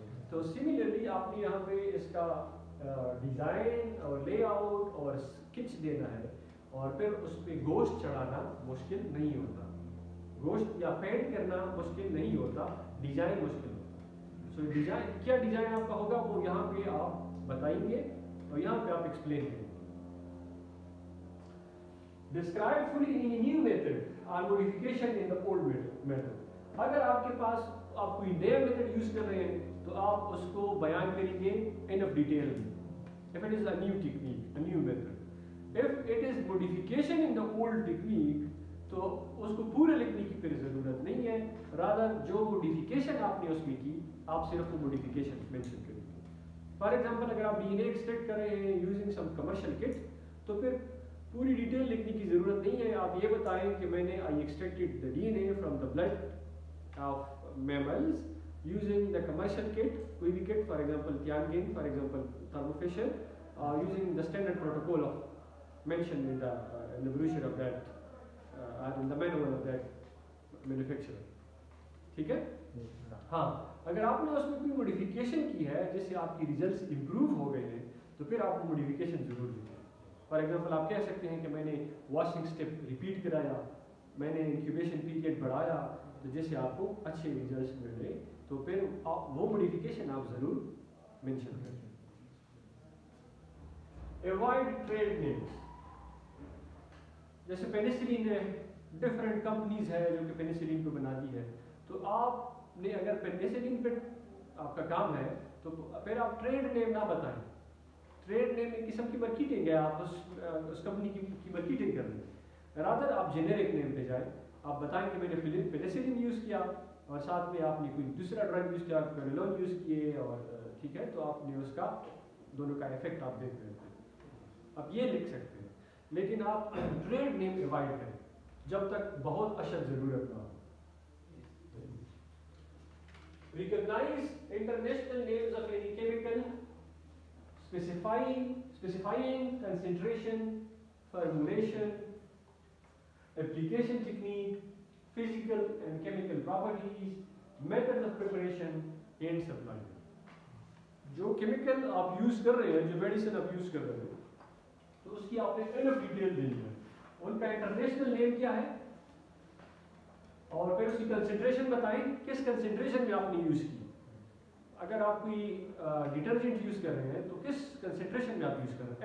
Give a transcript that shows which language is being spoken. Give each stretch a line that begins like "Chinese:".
Urdu: تو سملرلی آپ نے یہاں پہ اس کا ڈیزائن اور لے آؤٹ اور اسکیچ دینا ہے، اور پھر اس پہ گوشت چڑھانا مشکل نہیں ہوتا. گوشت یا پینٹ کرنا مشکل نہیں ہوتا، ڈیزائن مشکل ہوتا. سو ڈیزائن کیا ڈیزائن آپ کا ہوگا وہ یہاں پہ آپ بتائیں گے اور یہاں پہ آپ ایکسپلین کریں گے.
English: Describe fully in a new method or modification in the old method.
Urdu: اگر آپ کے پاس آپ کوئی نیا میتھڈ یوز کر رہے ہیں تو آپ اس کو بیان کریں گے
English: enough detail
Urdu: میں.
English: If it is a new technique, a new method. If it is modification in the old technique,
Urdu: تو اس کو پورے لکھنے کی پھر ضرورت نہیں ہے. rather جو modification آپ نے اس میں کی آپ صرف وہ modification mention کریں گے. فار ایگزامپل اگر آپ DNA ایکسٹریکٹ کر رہے ہیں یوزنگ سم کمرشل کٹ تو پھر پوری ڈیٹیل لکھنے کی ضرورت نہیں ہے. آپ یہ بتائیں کہ میں نے
English: I extracted the DNA from the blood of mammals using the commercial kit,
Urdu: کوئی بھی
English: kit, for example Tianjin, for example Thermo Fisher, using the standard protocol of mentioned in the brochure of that, in the manual of that manufacturer.
Urdu: ٹھیک ہے. ہاں اگر آپ نے اس میں کوئی موڈیفیکیشن کی ہے جس سے آپ کی ریزلٹس امپروو ہو گئے ہیں تو پھر آپ کو موڈیفیکیشن ضرور لکھیں. فار ایگزامپل آپ کہہ سکتے ہیں کہ میں نے واشنگ اسٹیپ ریپیٹ کرایا، میں نے انکیوبیشن پیریڈ بڑھایا تو جس سے آپ کو اچھے ریزلٹس مل رہے تو پھر وہ موڈیفیکیشن آپ ضرور مینشن کریں.
English: Avoid trade names.
Urdu: جیسے پینیسلین ہے، ڈفرینٹ کمپنیز ہے جو کہ پینیسلین کو بناتی ہے، تو آپ نے اگر پینیسلین پہ آپ کا کام ہے تو پھر آپ ٹریڈ نیم نہ بتائیں. ٹریڈ نیم ایک قسم کی مارکیٹنگ ہے، آپ اس کمپنی کی مارکیٹنگ کر رہے ہیں. رادر آپ جنیرک نیم پہ جائیں، آپ بتائیں کہ میں نے پینیسلین یوز کیا اور ساتھ میں آپ نے کوئی دوسرا ڈرگ یوز کیا، پیرالون یوز کیے، اور ٹھیک ہے تو آپ نے اس کا دونوں کا افیکٹ آپ دیکھ رہے ہیں. آپ یہ لکھ سکتے ہیں، لیکن آپ ٹریڈ نیم ایوائڈ کریں جب تک بہت اشد ضرورت نہ ہو.
English: Recognize international names of any chemical, specifying concentration, formulation, application technique, physical and chemical properties, methods of preparation and supply.
Urdu: جو کیمیکل آپ یوز کر رہے ہیں، جو میڈیسن آپ یوز کر رہے ہیں تو اس کی آپ نے انف ڈیٹیل دینی ہے. ان کا انٹرنیشنل نیم کیا ہے اور پھر اس کی کنسنٹریشن بتائیں کس کنسنٹریشن میں آپ نے یوز کی. اگر آپ کوئی ڈٹرجنٹ یوز کر رہے ہیں تو کس کنسنٹریشن میں آپ یوز کر رہے ہیں.